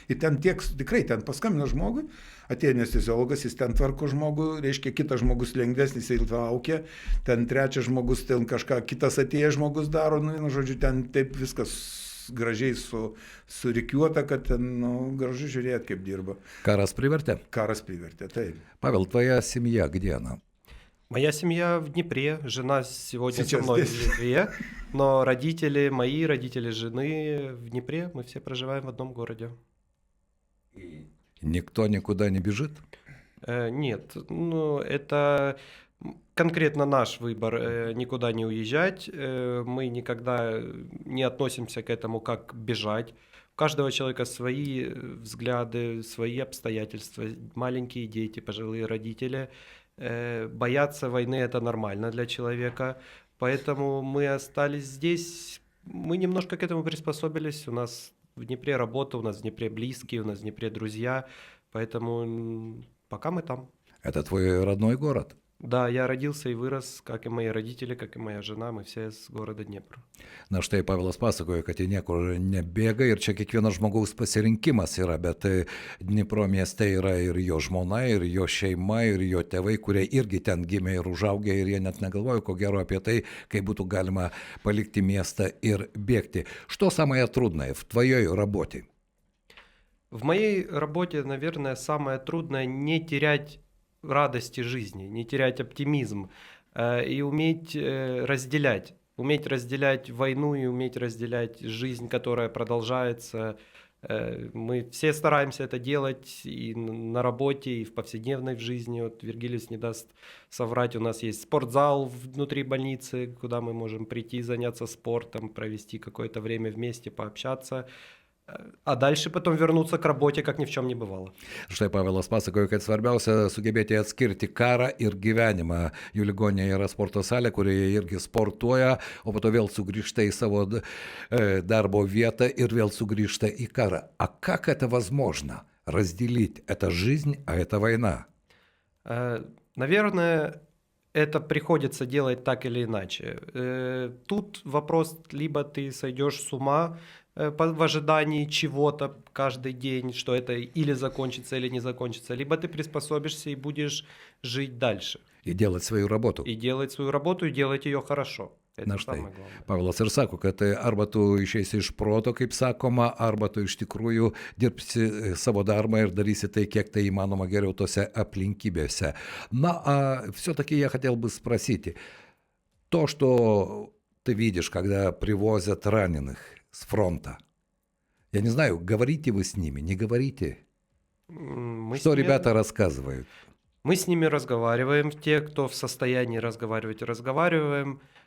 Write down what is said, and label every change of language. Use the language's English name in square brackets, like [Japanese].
[Lithuanian] Ir ten tikrai, ten paskambino žmogui, atėjo anesteziologas, jis ten tvarko žmogų, reiškia, kitas žmogus lengvesnis, jis laukia, ten trečias žmogus, ten kažką, kitas atėjęs žmogus daro, nu, žodžiu, ten taip viskas gražiai surikiuota, kad ten, ну, gražu žiūrėti, kaip dirba. Karas privertė? Карас приверте, taip. [Russian] Павел, твоя семья где она? Моя семья в Днепре, жена сегодня Сейчас со мной здесь. в Литве, но мои родители жены в Днепре, мы все проживаем в одном городе. Никто никуда не бежит? Нет, ну это конкретно наш выбор никуда не уезжать. Мы никогда не относимся к этому как бежать. У каждого человека свои взгляды, свои обстоятельства. Маленькие дети, пожилые родители. Бояться войны это нормально для человека. Поэтому мы остались здесь. Мы немножко к этому приспособились. У нас в Днепре работа, у нас в Днепре близкие, у нас в Днепре друзья. Поэтому пока мы там. Это твой родной город? Да, я родился и вырос, как и мои родители, как и моя жена, мы все с города Днепр. [Lithuanian] Na štai Pavelas pasakojo, kad jie niekur nebėga ir čia kiekvieno žmogaus pasirinkimas yra, bet Dnipro mieste yra ir jo žmona, ir jo šeima, ir jo tėvai, kurie irgi ten gimė ir užaugę ir jie net negalvojo, ko gero apie tai, kaip būtų galima palikti miestą ir bėgti. [Russian] Что самое трудное в твоей работе? В моей работе, наверное, самое трудное не терять радости жизни, не терять оптимизм и уметь разделять. Уметь разделять войну и уметь разделять жизнь, которая продолжается. Мы все стараемся это делать и на работе, и в повседневной жизни. Вот Вергилиус не даст соврать, у нас есть спортзал внутри больницы, куда мы можем прийти, заняться спортом, провести какое-то время вместе, пообщаться. А дальше потом вернуться к работе, как ни в чем не бывало. [Lithuanian] Štai Pavelas pasakojo, kad svarbiausia sugebėti atskirti karą ir gyvenimą. Jų ligoninė yra sporto salė, kurioje irgi sportuoja, o po to vėl sugrįžta į savo darbo vietą и vėl sugrįžta į karą. [Russian] А как это возможно? Разделить это жизнь, а это война? Наверное, это приходится делать так или иначе. Тут вопрос, либо ты сойдешь с ума, в ожидании чего-то каждый день, что это или закончится, или не закончится, либо ты приспособишься и будешь жить дальше. И делать свою работу. И делать свою работу, и делать ее хорошо. Это [Lithuanian] Na štai, [Russian] самое главное. [Lithuanian] Pavelas ir sako, kad arba tu išeisi iš proto, kaip sakoma, arba tu iš tikrųjų dirbsi savo darbą ir darysi tai, kiek tai įmanoma geriau tose aplinkybėse. [Russian] А все-таки я хотел бы спросить, то, что ты видишь, когда привозят раненых с фронта, я не знаю, говорите вы с ними, не говорите? Мы с Что ними- ребята рассказывают? Мы с ними разговариваем, те, кто в состоянии разговаривать, разговариваем.